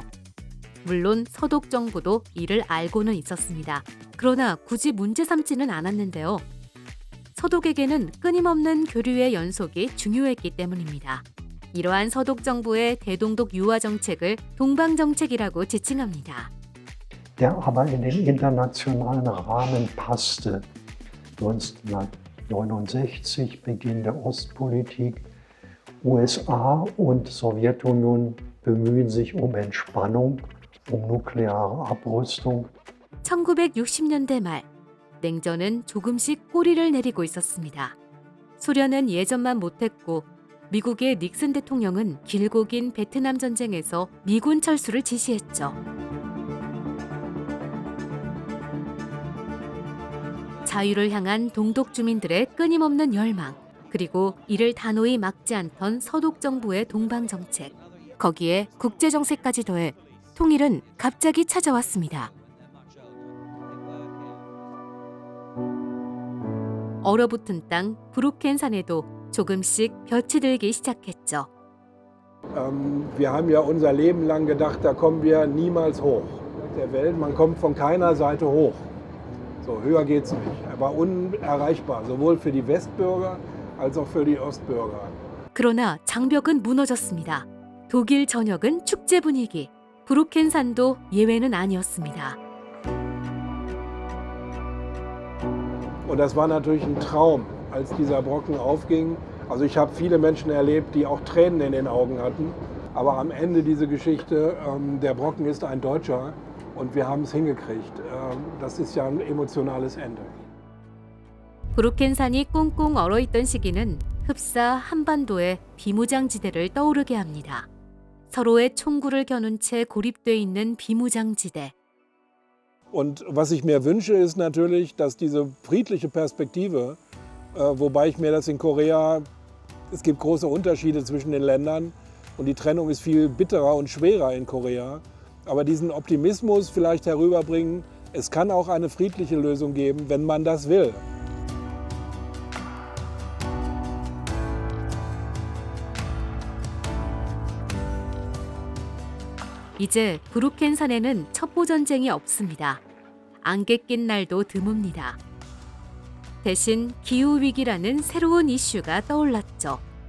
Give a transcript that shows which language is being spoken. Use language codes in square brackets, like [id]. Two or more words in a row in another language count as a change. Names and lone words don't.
[ko] 물론 서독 정부도 이를 알고는 있었습니다. 그러나 굳이 문제 삼지는 않았는데요. 서독에게는 끊임없는 교류의 연속이 중요했기 때문입니다. 이러한 서독 정부의 대동독 유화 정책을 동방정책이라고 지칭합니다. [de] Der aber in den internationalen Rahmen passte. 1969 Beginn der Ostpolitik. USA und Sowjetunion bemühen sich um Entspannung, um nukleare Abrüstung. [ko] 1960년대 말, 냉전은 조금씩 꼬리를 내리고 있었습니다. 소련은 예전만 못했고 미국의 닉슨 대통령은 길고 긴 베트남 전쟁에서 미군 철수를 지시했죠. 자유를 향한 동독 주민들의 끊임없는 열망, 그리고 이를 단호히 막지 않던 서독 정부의 동방 정책, 거기에 국제 정세까지 더해 통일은 갑자기 찾아왔습니다. 얼어붙은 땅 브루켄산에도 조금씩 볕이 들기 시작했죠. [de] Wir haben ja unser Leben lang gedacht, da kommen wir niemals hoch. Der Welt, man kommt von keiner Seite hoch. So, höher geht's nicht. Er war unerreichbar, sowohl für die Westbürger als auch für die Ostbürger. [ko] 그러나 장벽은 무너졌습니다. 독일 전역은 축제 분위기, 브루켄산도 예외는 아니었습니다. [de] Und das war natürlich ein Traum, als dieser Brocken aufging. Also ich habe viele Menschen erlebt, die auch Tränen in den Augen hatten. Aber am Ende diese Geschichte, der Brocken ist ein Deutscher und wir haben es hingekriegt. Das ist ja ein emotionales Ende. [ko] 브루켄산이 꽁꽁 얼어있던 시기는 흡사 한반도의 비무장지대를 떠오르게 합니다. 서로의 총구를 겨눈 채 고립돼 있는 비무장지대. [de] Und was ich mir wünsche, ist natürlich, dass diese friedliche Perspektive, wobei ich mir das in Korea, es gibt große Unterschiede zwischen den Ländern, und die Trennung ist viel bitterer und schwerer in Korea. Aber diesen Optimismus vielleicht herüberbringen, es kann auch eine friedliche Lösung geben, wenn man das will. [ko] 이제 브루켄산에는 첩보 전쟁이 없습니다. 안개 낀 날도 드뭅니다. 대신 기후 위기라는 새로운 이슈가 떠올랐죠.